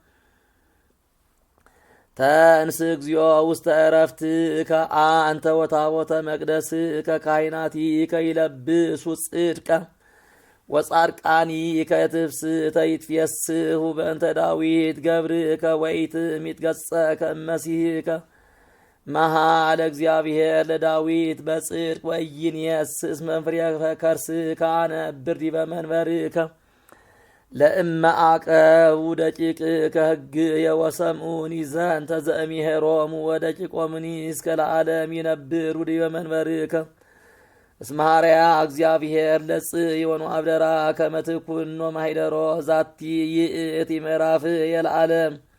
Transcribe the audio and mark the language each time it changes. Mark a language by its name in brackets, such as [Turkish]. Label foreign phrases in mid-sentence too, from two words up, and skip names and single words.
[Geez] ተንስ እግዚኦ ውስተ ዕረፍትከ አንተ ወታቦተ መቅደስከ ካህናቲከ ይለብሱ ጽድቀ ወጻድቃኒከ ትፍስሕተ ይትፌስሑ በእንተ ዳዊት ገብርከ ወኢትሚት ገጸከ እመሲሕከ መሃለ እግዚአብሔር ለዳዊት በጽድቅ ወኢይንየስስ መንፍሬ ከርስከ አነብር ዲበ መንበርከ ለእመ አቀቡ ደቂቅከ ሕግየ ወሰምዑኒ ዘንተ ዘእምሄሮሙ ወደቂቆሙኒ እስከ ለዓለም ይነብሩ ዲበ መንበርከ እስመ ሐረያ እግዚአብሔር ለጽዮን ወአብደራ ከመ ትኩኖ ማሂደሮ ዛቲ ይእቲ ምዕራፍየ ለዓለም